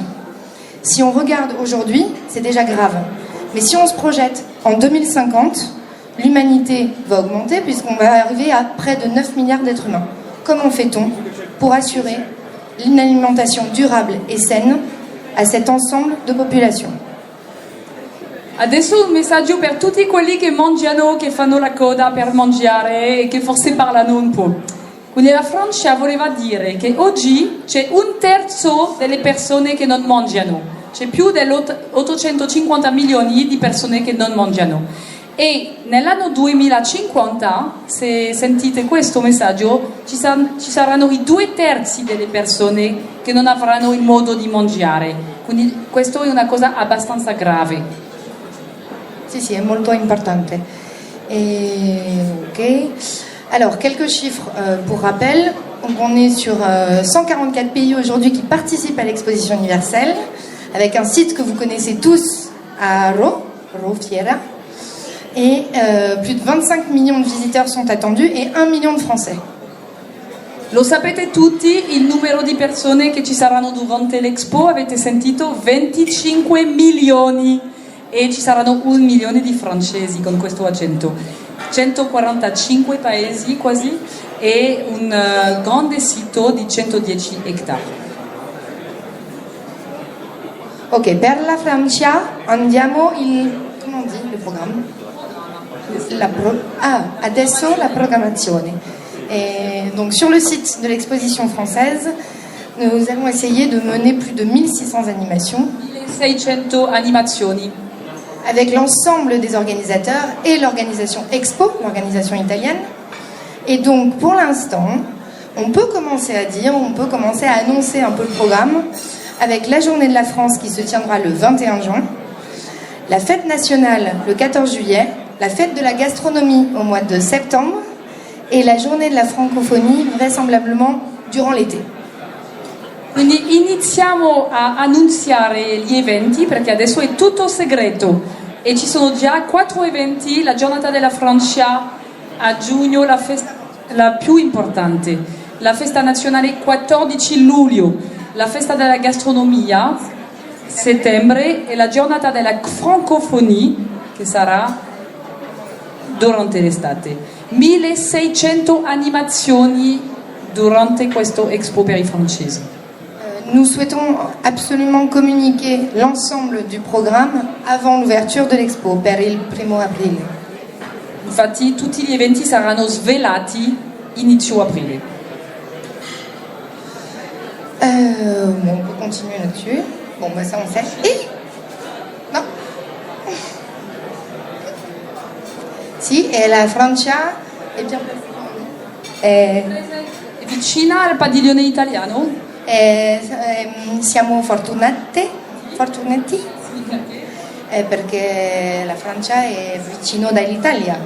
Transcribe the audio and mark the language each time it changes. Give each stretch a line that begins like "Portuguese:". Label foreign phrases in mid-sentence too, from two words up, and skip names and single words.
French: Si on regarde aujourd'hui, c'est déjà grave. Mais si on se projette en 2050, l'humanité va augmenter puisqu'on va arriver à près de 9 milliards d'êtres humains. Comment fait-on pour assurer une alimentation durable et saine a cet ensemble de population?
Italian: Adesso un messaggio per tutti quelli che mangiano, che fanno la coda per mangiare e che forse parlano un po'. Quindi la Francia voleva dire che oggi c'è un terzo delle persone che non mangiano, c'è più di 850 milioni di persone che non mangiano. E nell'anno 2050, se sentite questo messaggio, ci saranno i 2/3 delle persone che non avranno il modo di mangiare. Quindi questo è una cosa abbastanza grave. Si, è molto importante. Ok.
French: Alors, quelques chiffres pour rappel. Donc, on est sur 144 pays aujourd'hui qui participent à l'exposition universelle, avec un site que vous connaissez tous à Rho Fiera. Et plus de 25 millions de visiteurs sont attendus et 1 million de Français.
Italian: Lo sapete tutti, il numero di persone che ci saranno durante l'Expo, avete sentito 25 milioni e ci saranno 1 milione di francesi con questo accento. 145 paesi quasi e un grande sito di 110 ettari.
French: Ok,
Italian: per la Francia andiamo
French: comment on dit le programme?
Italian: Adesso la programmazione.
French: Et donc sur le site de l'exposition française, nous allons essayer de mener plus de 1600 animations.
Italian: 1600 animazioni.
French: avec l'ensemble des organisateurs et l'organisation Expo, l'organisation italienne. Et donc, pour l'instant, on peut commencer à annoncer un peu le programme avec la Journée de la France qui se tiendra le 21 juin, la fête nationale le 14 juillet, la fête de la gastronomie au mois de septembre et la Journée de la francophonie vraisemblablement durant l'été.
Italian: Quindi iniziamo a annunziare gli eventi perché adesso è tutto segreto e ci sono già 4 eventi, la giornata della Francia a giugno, la festa la più importante, la festa nazionale 14 luglio, la festa della gastronomia settembre e la giornata della francophonie che sarà durante l'estate. 1600 animazioni durante questo Expo per i francesi.
French: Nous souhaitons absolument communiquer l'ensemble du programme avant l'ouverture de l'Expo,
Italian: per il 1 aprile. Infatti tutti gli eventi saranno svelati inizio aprile.
French: Bon, on peut continuer là-dessus. Bon, bah ça on sait. Et non.
Italian: Si, e la Francia è
French: bien
Italian: È vicina al padiglione italiano? Siamo fortunati perché la Francia è vicino dall'Italia.